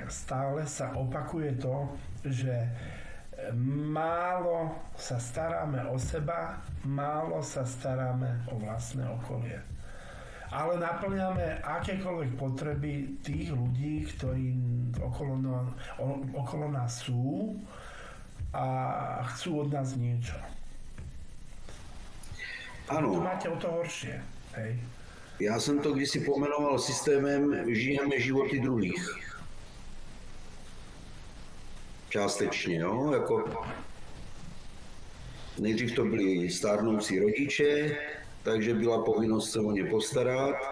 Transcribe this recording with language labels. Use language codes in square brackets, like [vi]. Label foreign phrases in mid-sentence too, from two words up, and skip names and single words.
[sk] Stále sa opakuje to, že málo sa staráme o seba, málo sa staráme o vlastné okolie. Ale naplňame akékoľvek potreby tých ľudí, ktorí okolo nás sú a chcú od nás niečo. [cs] Ano. [sk] To máte o to horšie. Hej. [cs] Já jsem to kdysi pomenoval systémem žijeme životy druhých. Částečně, jo, jako nejdřív to byli stárnoucí rodiče, takže byla povinnost se o ně postarat.